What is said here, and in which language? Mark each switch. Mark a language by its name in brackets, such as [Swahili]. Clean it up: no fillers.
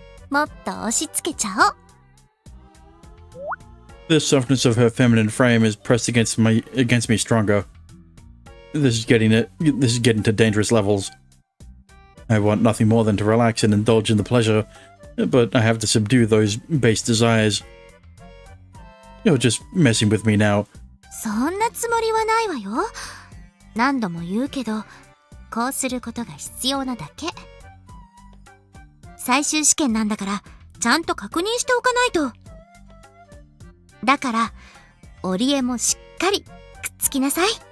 [Japanese] もっと押し付けちゃおう。 [English] The softness of her feminine frame is pressed against me stronger. This is getting to dangerous levels. I want nothing more than to relax and indulge in the pleasure, but I have to subdue those base desires. You're just messing with me now. [Japanese] そんなつもりはないわよ。何度も言うけど、こうすることが必要なだけ。最終試験なんだから、ちゃんと確認しておかないと。だから、織江もしっかりくっつきなさい。